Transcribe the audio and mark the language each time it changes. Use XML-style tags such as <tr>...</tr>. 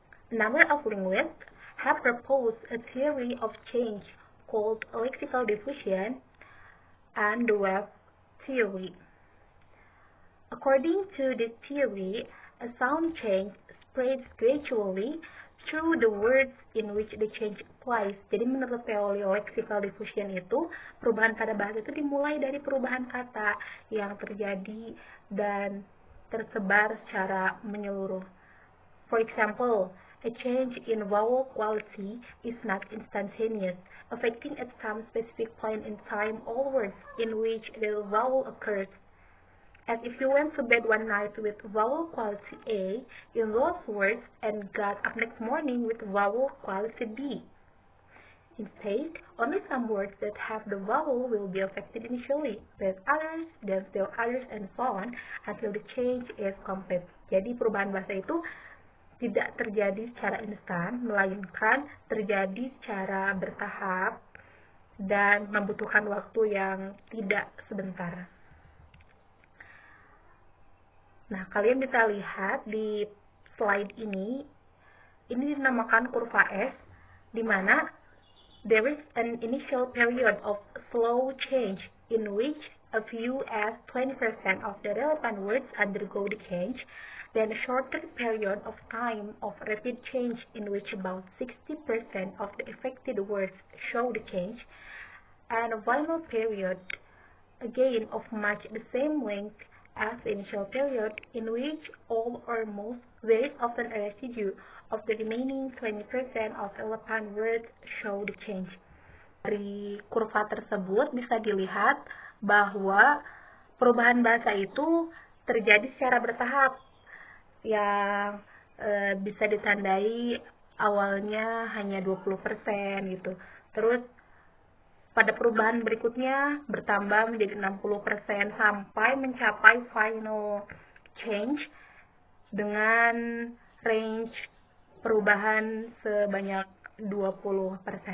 <en>A number of linguists have proposed a theory of change called lexical diffusion and the web theory. According to this theory, a sound change spreads gradually through the words in which the change applies.</en> <id>Jadi menurut teori lexical diffusion itu, perubahan pada bahasa itu dimulai dari perubahan kata yang terjadi dan tersebar secara menyeluruh.</id> <en>For example, a change in vowel quality is not instantaneous, affecting at some specific point in time all words in which the vowel occurs. As if you went to bed one night with vowel quality A in those words and got up next morning with vowel quality B. Instead, only some words that have the vowel will be affected initially, but others, then still others, and so on until the change is complete.</en> <id>Jadi perubahan bahasa itu tidak terjadi secara instan, melainkan terjadi secara bertahap dan membutuhkan waktu yang tidak sebentar. Nah, kalian bisa lihat di slide ini dinamakan kurva S, di mana</id> <en>there is an initial period of slow change in which a few as 20% of the relevant words undergo the change, then a shorter period of time of rapid change in which about 60% of the affected words show the change, and a final period, again of much the same length as the initial period, in which all or most, there is often a residue of the remaining 20% of relevant words show the change.</en> <id>Dari kurva tersebut bisa dilihat bahwa perubahan bahasa itu terjadi secara bertahap, yang bisa ditandai awalnya hanya 20% gitu. Terus pada perubahan berikutnya bertambah menjadi 60% sampai mencapai final change dengan range perubahan sebanyak 20%.</id>